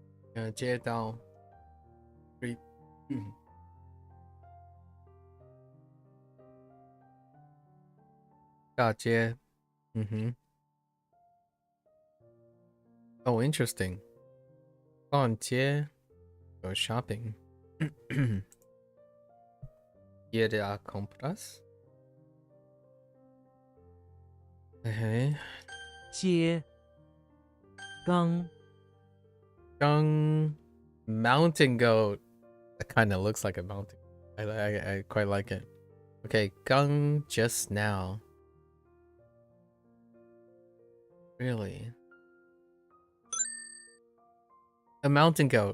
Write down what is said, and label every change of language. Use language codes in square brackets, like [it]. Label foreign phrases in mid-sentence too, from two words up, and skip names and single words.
[en] 街道 street 大街 Oh, interesting. 逛街 or shopping. [es] Ir a compras. [en] Okay. [zh] 街刚 [en] Gung mountain goat. That kind of looks like a mountain. I quite like it. Okay, Gung just now. Really? A mountain goat.